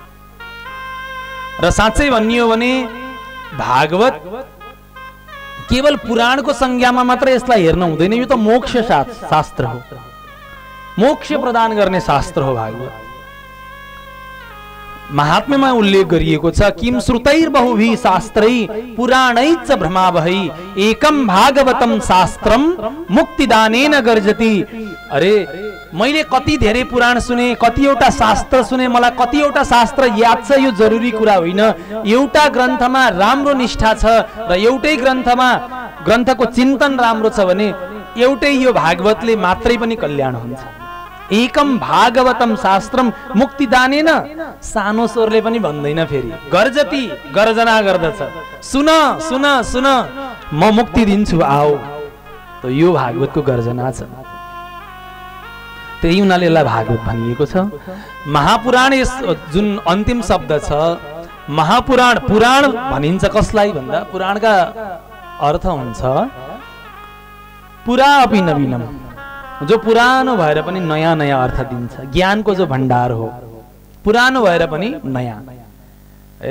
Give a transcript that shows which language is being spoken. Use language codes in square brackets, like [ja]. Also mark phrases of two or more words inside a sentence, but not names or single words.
[ne] र साँच्चै भनियो भने भागवत केवल पुराणको संज्ञामा मात्र यसलाई हेर्न हुँदैन, यो त मोक्ष शास्त्र हो, मोक्ष प्रदान गर्ने शास्त्र हो भागवत। महात्म्यमा उल्लेख गरिएको छ, [sa] किम श्रुतैर बहुभी शास्त्रै पुराणैच भ्रमावहै एकम भागवतम शास्त्रम मुक्तिदानेन गर्जति। [ne] अरे मैले कति धेरै पुराण सुने, कतिवटा शास्त्र सुने, मलाई कतिवटा शास्त्र याद छ, यो जरुरी कुरा होइन। एउटा ग्रन्थमा राम्रो निष्ठा छ र एउटै ग्रन्थको चिन्तन राम्रो छ भने एउटै यो भागवतले मात्रै पनि कल्याण हुन्छ। [sa] एकम भागवतम शास्त्रम मुक्तिदानेन, [ne] सानो स्वरले पनि भन्दैन, फेरि गर्जति, गर्जना गर्दछ, सुन सुन सुन म मुक्ति दिन्छु आओ। त यो भागवतको गर्जना छ। त्यही हुनाले यसलाई भागवत भनिएको छ। महापुराण यस जुन अन्तिम शब्द छ महापुराण, पुराण भनिन्छ कसलाई भन्दा पुराणका अर्थ हुन्छ [sa] पुरा अपि नवीनम, [ne] जो पुरानो भएर पनि नयाँ नयाँ अर्थ दिन्छ, ज्ञानको जो भण्डार हो, पुरानो भएर पनि नयाँ हैन।